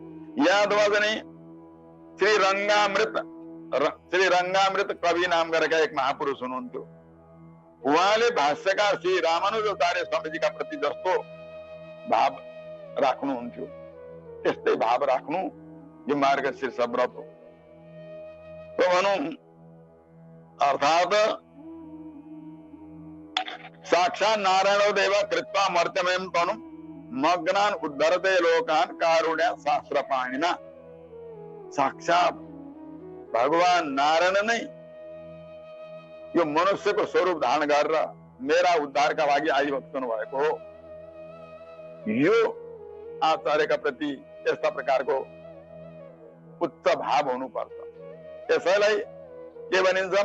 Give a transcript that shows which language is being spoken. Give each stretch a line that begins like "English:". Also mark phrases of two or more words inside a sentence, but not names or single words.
Nepali: याद वजनी श्री रंगामृत कवि नाम गरेका एक महापुरुष हुनुहुन्थ्यो। उहाँले भाष्यकार श्री रामानुजाचार्य स्वामीजीका प्रति जस्तो भाव राख्नुहुन्थ्यो, त्यस्तै भाव राख्नु यो मार्गशीर्ष व्रत हो। तो भनौं अर्थात
Sanskrit: साक्षात् नारायणो देव कृत्वा मर्त्यमयं तनु मग्नान उद्धरते लोकान कारुण्य शास्त्र पाणिना।
Nepali: साक्षात भगवान नारायण नै यो मनुष्यको स्वरूप धारण गरेर मेरा उद्धारका लागि आइबक्सनु भएको हो। यो आचार्यका प्रति यस्ता प्रकारको उच्च भाव हुनुपर्छ। त्यसैलाई के भनिन्छ?